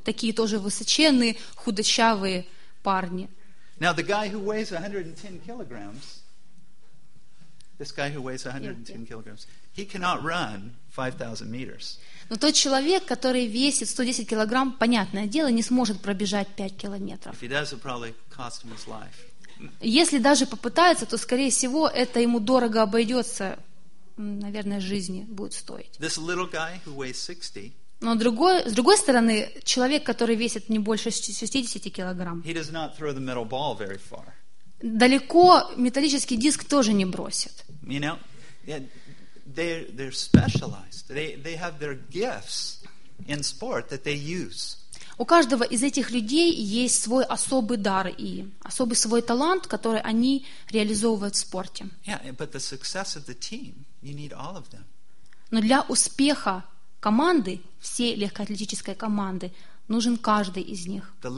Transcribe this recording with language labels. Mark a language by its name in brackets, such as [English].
[Russian] Такие тоже высоченные, худощавые парни. [English] Now, the guy who weighs 110 kilograms, this guy who weighs 110 kilograms, he cannot run 5,000 meters. [Russian] Но тот человек, который весит 110 килограмм, понятное дело, не сможет пробежать 5 километров. [English] If he does, it probably cost him his life. [Russian] Если даже попытается, то, скорее всего, это ему дорого обойдется, наверное, жизни будет стоить. [English] This little guy who weighs 60, [Russian] Но другой, с другой стороны, человек, который весит не больше 60 килограмм, [English] he does not throw the metal ball very far. [Russian] Далеко металлический диск тоже не бросит. [English] You know, they're specialized. They have their gifts in sport that they use. [Russian] У каждого из этих людей есть свой особый дар и особый свой талант, который они реализовывают в спорте. Но для успеха команды, всей легкоатлетической команды, нужен каждый из них.